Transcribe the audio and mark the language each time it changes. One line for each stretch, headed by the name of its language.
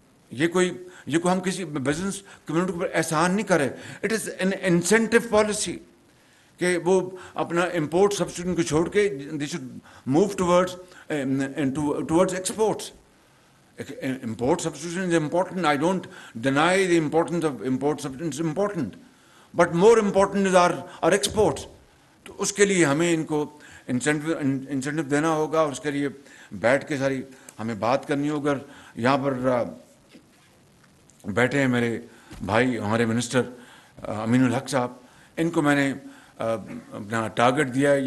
Urdu: یہ کوئی ہم کسی بزنس کمیونٹی پر احسان نہیں کرے.
English: it is an incentive policy
Urdu: کہ وہ اپنا امپورٹ سبسٹیٹیوشن کو چھوڑ کے
English: They should move towards exports. Import substitution is important. I don't deny the importance of import substitution. It's important. But more important is our exports.
Urdu: تو اس کے لیے ہمیں ان کو انسینٹو دینا ہوگا، اور اس کے لیے بیٹھ کے ساری ہمیں بات کرنی ہوگی. یہاں پر بیٹھے ہیں میرے بھائی ہمارے منسٹر امین الحق صاحب، ان کو میں نے اپنا ٹارگٹ دیا ہے.